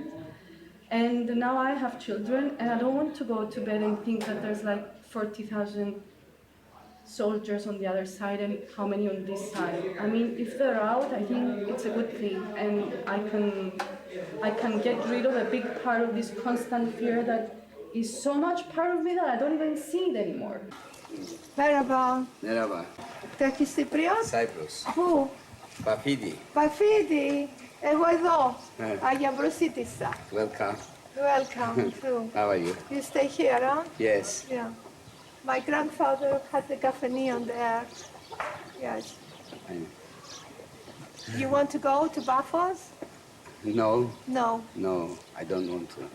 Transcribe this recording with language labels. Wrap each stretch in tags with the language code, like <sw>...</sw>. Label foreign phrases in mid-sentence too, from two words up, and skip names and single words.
<en>And now I have children, and I don't want to go to bed and think that there's like 40,000 soldiers on the other side and how many on this side. I mean, if they're out, I think it's a good thing, and I can get rid of a big part of this constant fear that is so much part of me that I don't even see it anymore.</en> <tr>Merhaba. Merhaba.</tr> <en>Turkish Cypriot? Cyprus.</en> <el>Πού? Pafidi. Παφίδι. Εγώ εδώ. Άγια Μπροσίτισσα.</el> <en>Welcome. Welcome too. How are you? You stay here, huh? Yes. Yeah. My grandfather had the cafeneon there. Yes. You want to go to Bafos? No. No. No, I don't want to.</en>